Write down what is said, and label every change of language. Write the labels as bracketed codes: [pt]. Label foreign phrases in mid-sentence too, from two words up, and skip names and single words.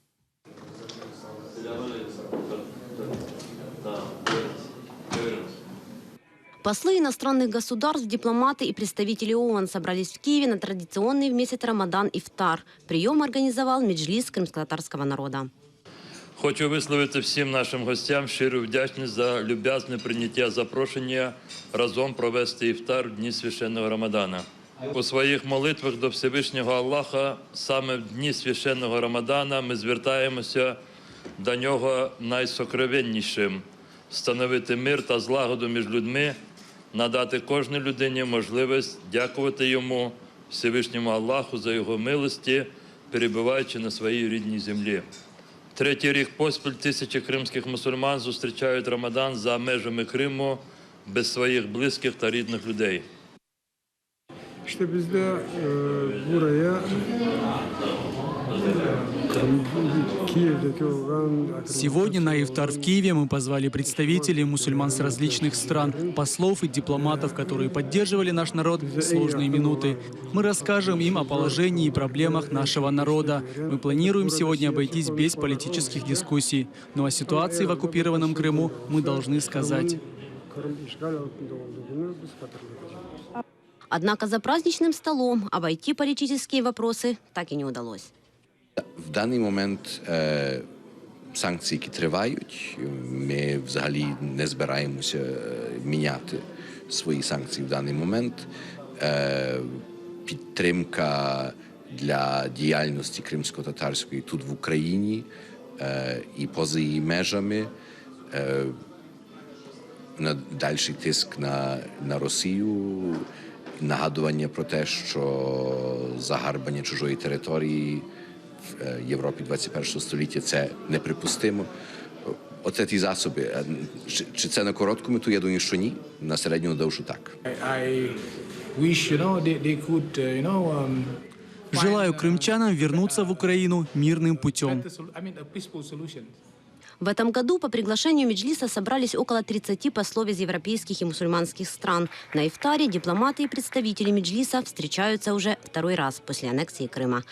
[ru] Послы иностранных государств, дипломаты и представители ООН собрались в Киеве на традиционный в месяц Рамадан ифтар. Прием организовал Меджлис крымско-татарского народа. [uk] Хочу висловити всім нашим гостям щиру вдячність за люб'язне прийняття запрошення разом провести іфтар в дні священного Рамадана. У своїх молитвах до Всевишнього Аллаха саме в дні священного Рамадана ми звертаємося до нього найсокровеннішим – встановити мир та злагоду між людьми, надати кожній людині можливість дякувати йому, Всевишньому Аллаху, за його милості, перебуваючи на своїй рідній землі. Третій рік поспіль тисячі кримських мусульман зустрічають Рамадан за межами Криму без своїх близьких та рідних людей. [ru] Сегодня на ифтар в Киеве мы позвали представителей мусульман с различных стран, послов и дипломатов, которые поддерживали наш народ в сложные минуты. Мы расскажем им о положении и проблемах нашего народа. Мы планируем сегодня обойтись без политических дискуссий. Но о ситуации в оккупированном Крыму мы должны сказать. Однако за праздничным столом обойти политические вопросы так и не удалось. [uk] В даний момент санкції, які тривають, ми взагалі не збираємося міняти свої санкції в даний момент. Підтримка для діяльності кримсько-татарської тут в Україні і поза її межами, дальший тиск на Росію, нагадування про те, що загарбання чужої території в Європі 21 століття – це неприпустимо. Оце ті засоби. Чи це на коротку мету? Я думаю, що ні. На середню довшу – так. [ru] Желаю крымчанам вернуться в Украину мирным путем. В этом году по приглашению Меджлиса собрались около 30 послов из европейских и мусульманских стран. На ифтаре дипломаты и представители Меджлиса встречаются уже второй раз после аннексии Крыма.